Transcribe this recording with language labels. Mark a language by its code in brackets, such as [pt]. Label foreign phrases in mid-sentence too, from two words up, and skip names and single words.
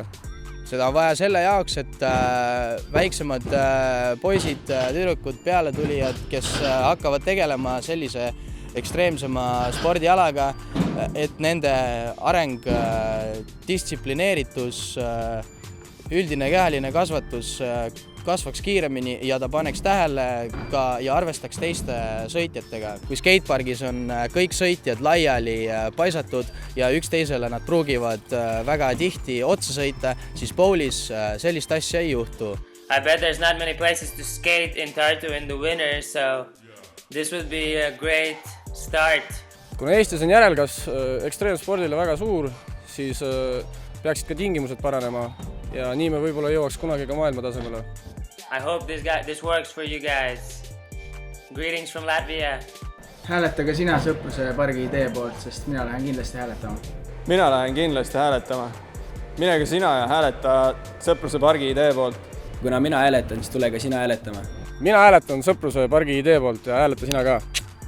[et] Seda on vaja selle jaoks, et väiksemad poisid, tüdrukud, pealetulijad, kes hakkavad tegelema sellise ekstreemsema spordialaga, et nende areng, distsiplineeritus, üldine kehaline kasvatus kasvaks kiiremini ja ta paneks tähele ka ja arvestaks teiste sõitjatega. Kui skatepargis on kõik sõitjad laiali paisatud ja üksteisele nad pruugivad väga tihti otsa sõita, siis bowlis sellist asja ei juhtu. [en] I bet there's not many places to skate in Tartu in the winter, so this would be a great start. [et] Kuna Eestis on järelkasv ekstreemspordile väga suur, siis peaksid ka tingimused paranema ja nii me võib-olla jõuaks kunagi ka maailma tasemele. [en] I hope this works for you guys. Greetings from Latvia. [et] Hääletage sina Sõpruse pargi idee poolt, sest mina lähen kindlasti hääletama. Mina lähen kindlasti hääletama. Mine ka sina ja hääleta Sõpruse pargi idee poolt. Kuna mina hääletan, siis tule ka sina hääletama. Mina hääletan Sõpruse pargi idee poolt ja hääleta sina ka.